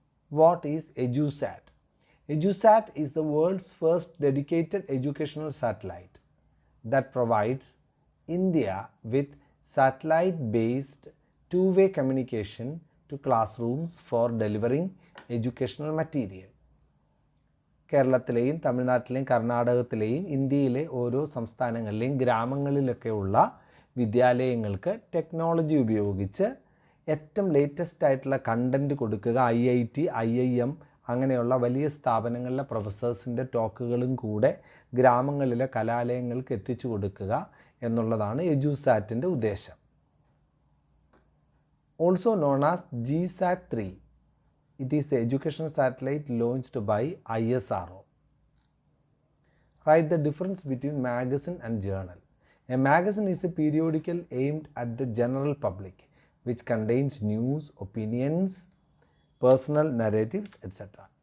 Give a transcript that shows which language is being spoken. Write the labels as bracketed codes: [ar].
[en] What is EduSat? EduSat is the world's first dedicated educational satellite that provides India with satellite-based two-way communication to classrooms for delivering educational material. [ml] കേരളത്തിലെയും തമിഴ്നാട്ടിലെയും കർണാടകത്തിലെയും ഇന്ത്യയിലെ ഓരോ സംസ്ഥാനങ്ങളിലെയും ഗ്രാമങ്ങളിലൊക്കെയുള്ള വിദ്യാലയങ്ങൾക്ക് technology ഉപയോഗിച്ച് ഏറ്റവും latest ആയിട്ടുള്ള content കൊടുക്കുക. IIT, IIM അങ്ങനെയുള്ള വലിയ സ്ഥാപനങ്ങളിലെ പ്രൊഫസേഴ്സിൻ്റെ ടോക്കുകളും കൂടെ ഗ്രാമങ്ങളിലെ കലാലയങ്ങൾക്ക് എത്തിച്ചു കൊടുക്കുക എന്നുള്ളതാണ് EduSatൻ്റെ ഉദ്ദേശം. [en] Also known as GSAT-3. It is the educational satellite launched by ISRO. Write the difference between magazine and journal. A magazine is a periodical aimed at the general public, which contains news, opinions, personal narratives, etc.